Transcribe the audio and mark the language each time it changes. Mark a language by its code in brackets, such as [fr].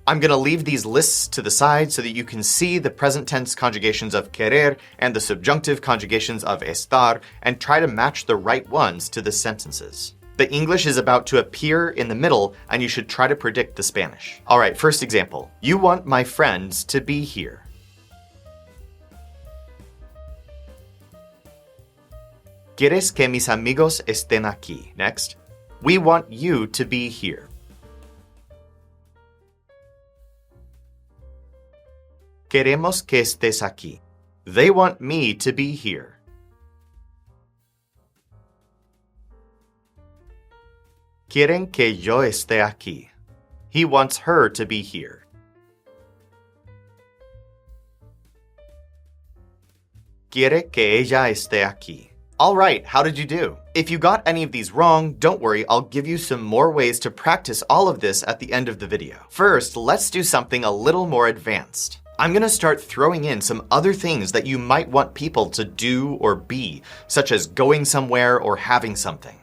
[en] I'm going to leave these lists to the side so that you can see the present tense conjugations of querer and the subjunctive conjugations of estar and try to match the right ones to the sentences. The English is about to appear in the middle, and you should try to predict the Spanish. All right, first example. You want my friends to be here. [es] ¿Quieres que mis amigos estén aquí? [en] Next. We want you to be here. [es] Queremos que estés aquí. [en] They want me to be here. [es] Quieren que yo esté aquí. [en] He wants her to be here. [es] Quiere que ella esté aquí. [en] All right, how did you do? If you got any of these wrong, don't worry, I'll give you some more ways to practice all of this at the end of the video. First, let's do something a little more advanced. I'm going to start throwing in some other things that you might want people to do or be, such as going somewhere or having something.